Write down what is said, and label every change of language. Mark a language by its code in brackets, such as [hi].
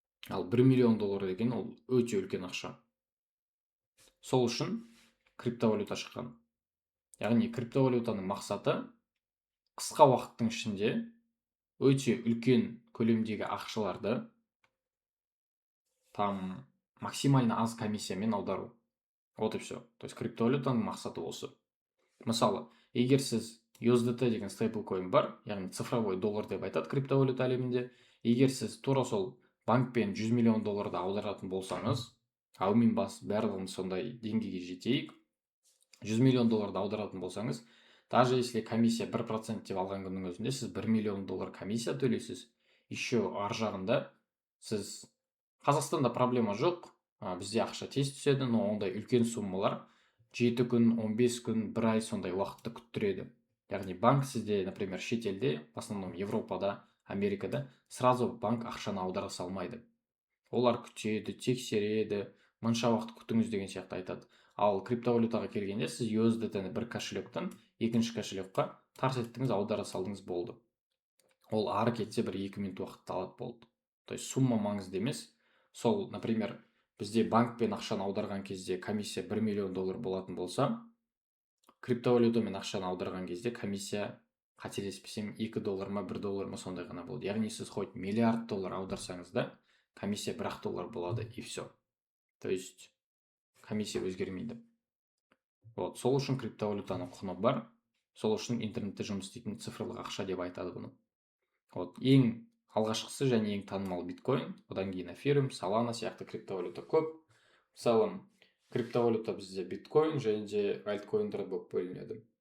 [kk] Ал 1 миллион доллар деген ол өте үлкен ақша. Сол үшін криптовалюта шыққан. Яғни криптовалютаның мақсаты қысқа уақыттың ішінде өте үлкен көлемдегі ақшаларды максимально аз комиссиямен аудару. [ru] Вот и все. То есть [kk] криптовалютаның мақсаты осы. Мысалы, егер сіз USDT деген стейблкоин бар, яғни [ru] цифровой доллар [kk] деп айтады криптовалюта әлемінде. Егер сіз тура сол банкпен 100 миллион долларды аударатын болсаңыз, әумин бас барлығын сондай деңгейге жетейік, 100 миллион долларды аударатын болсаңыз, [ru] даже если комиссия [kk] 1% деп алған күннің өзінде сіз 1 миллион доллар комиссия төлейсіз. Еще ар жағында сіз Қазақстанда проблема жоқ, бізде ақша тез түседі, [ru] но [kk] ондай үлкен суммалар 7 күн, 15 күн, 1 ай сондай уақытты күттіреді. Яғни банк сізде, [ru] например, [kk] шетелде, [ru] в основном [kk] Европада, Америкада, [ru] сразу [kk] банк ақшаны аудара салмайды. Олар күтеді, тексереді, мынша уақыт күтіңіз деген сияқты айтады. Ал криптовалютаға келгенде сіз USDT-ні бір кошелектен екінші кошелекқа тарс еттіңіз, аудара салдыңыз, болды. ол ары кетсе бір 2 минут уақытты алады болды. [ru] То есть сумма [kk] маңызды емес. Сол, например, бізде банкпен ақшаны аударған кезде комиссия 1 миллион доллар болатын болса, криптовалютамен ақшаны аударған кезде комиссия, қателеспесем, 2 доллар ма 1 доллар ма сондай ғана болды. Яғни сіз [ru] хоть [kk] миллиард доллар аударсаңыз да, комиссия 1 доллар болады [ru] и все. То есть комиссия [kk] өзгермейді. [ru] Вот, [kk] сол үшін криптовалютаның құны бар. Сол үшін интернетте жұмыс істейтін цифрлық ақша деп айтады бұны. [ru] Вот, [kk] ең алғашқысы және ең танымал биткоин, одан кейін эфириум, солана сияқты криптовалюта көп. Мысалы, криптовалюта бізде биткоин және де альткоиндар болып бөлінеді.